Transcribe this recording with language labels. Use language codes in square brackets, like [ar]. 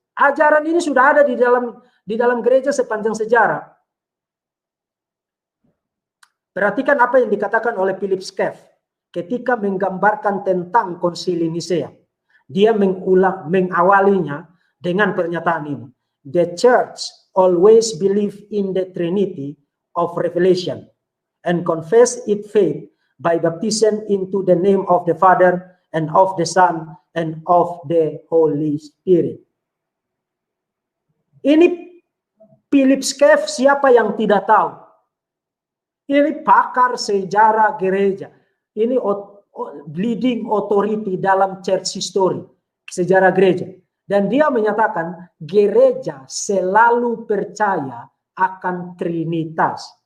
[id] Ajaran ini sudah ada di dalam gereja sepanjang sejarah. Perhatikan apa yang dikatakan oleh Philip Schaff ketika menggambarkan tentang konsili Nisea. Dia mengawalinya dengan pernyataan ini. [en] The church always believe in the Trinity of Revelation and confess its faith by baptism into the name of the Father and of the Son and of the Holy Spirit. [id] Ini Philip Schaff, siapa yang tidak tahu? Ini pakar sejarah gereja. Ini [en] leading authority [id] dalam [en] church history, [id] sejarah gereja. Dan dia menyatakan gereja selalu percaya akan Trinitas.